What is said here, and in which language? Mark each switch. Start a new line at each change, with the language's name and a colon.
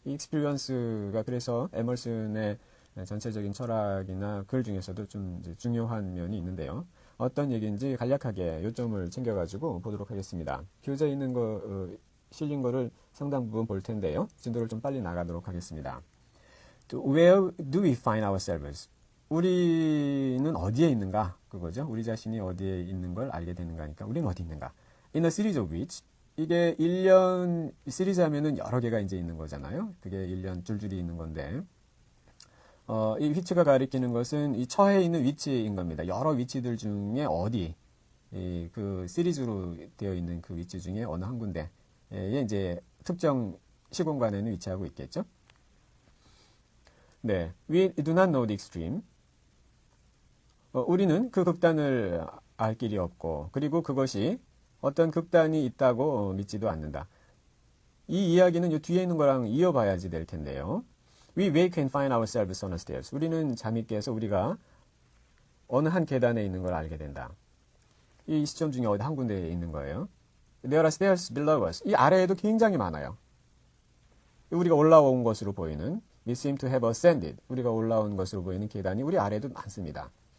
Korean: 이 익스피리언스가 그래서 에멀슨의 전체적인 철학이나 글 중에서도 좀 이제 중요한 면이 있는데요. 어떤 얘기인지 간략하게 요점을 챙겨가지고 보도록 하겠습니다. 교재에 있는 실린 거를 상당 부분 볼 텐데요. 진도를 좀 빨리 나가도록 하겠습니다.
English: Where do we find ourselves?
Korean: 우리는 어디에 있는가? 그거죠. 우리 자신이 어디에 있는 걸 알게 되는가니까 우리는 어디 있는가?
English: In a series of which
Korean: 이게 1년 시리즈 하면은 여러 개가 이제 있는 거잖아요. 그게 1년 줄줄이 있는 건데 이 위치가 가리키는 것은 이 처해 있는 위치인 겁니다. 여러 위치들 중에 어디, 그 시리즈로 되어 있는 그 위치 중에 어느 한 군데에 이제 특정 시공간에는 위치하고 있겠죠.
English: 네, we do not know the extreme.
Korean: 우리는 그 극단을 알 길이 없고, 그리고 그것이 어떤 극단이 있다고 믿지도 않는다. 이 이야기는 이 뒤에 있는 거랑 이어봐야지 될 텐데요.
English: We wake and find ourselves on the stairs.
Korean: 우리는 잠이 깨서 우리가 어느 한 계단에 있는 걸 알게 된다. 이 시점 중에 어디 한 군데에 있는 거예요.
English: There are stairs below us.
Korean: 이 아래에도 굉장히 많아요. 우리가 올라온 것으로 보이는
English: We seem to have ascended.
Korean: 우리가 올라온 것으로 보이는 계단이 우리 아래에도 많습니다.